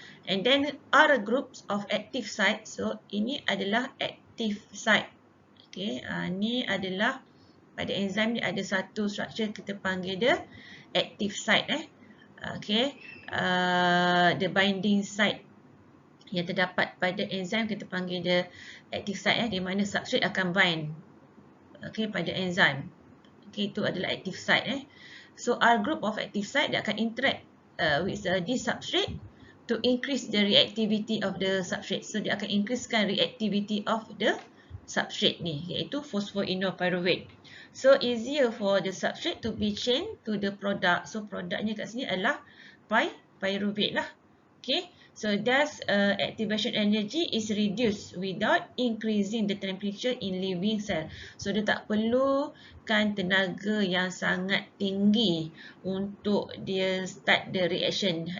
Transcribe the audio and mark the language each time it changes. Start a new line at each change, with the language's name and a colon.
English: And then are groups of active site.
Malay: So ini adalah active site. Okay, ni adalah pada enzim ni ada satu structure kita panggil dia active site. Okay,
English: the binding site
Malay: yang terdapat pada enzim kita panggil dia active site, di mana substrate akan bind, okay, pada enzim. Okay, itu adalah active site.
English: So our group of active site
Malay: dia akan
English: interact with this substrate to increase the reactivity of the substrate.
Malay: So dia akan increasekan
English: reactivity of the substrate
Malay: ni, iaitu phosphoinopyruvate.
English: So easier for the substrate to be changed to the product.
Malay: So produknya kat sini adalah pyruvate lah.
English: Okay, so thus activation energy is reduced without increasing the temperature in living cell.
Malay: So dia tak perlukan tenaga yang sangat tinggi untuk dia
English: start the reaction.